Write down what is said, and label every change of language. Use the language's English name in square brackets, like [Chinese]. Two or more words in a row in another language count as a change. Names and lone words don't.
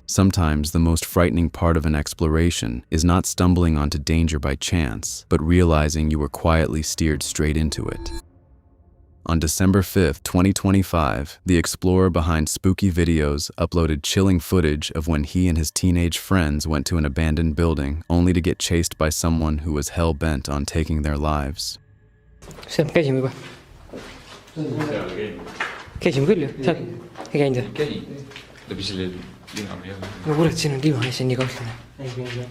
[English] Sometimes the most frightening part of an exploration is not stumbling onto danger by chance, but realizing you were quietly steered straight into it. On December 5, 2025, the explorer behind spooky videos uploaded chilling footage of when he and his teenage friends went to an abandoned building only to get chased by someone who was hell-bent on taking their lives. [Estonian] käisime juba. käisime küll ju, seal ei käinud või? käin läbi selle lina või jah? no kurat, siin on diivan ja see on nii kahtlane.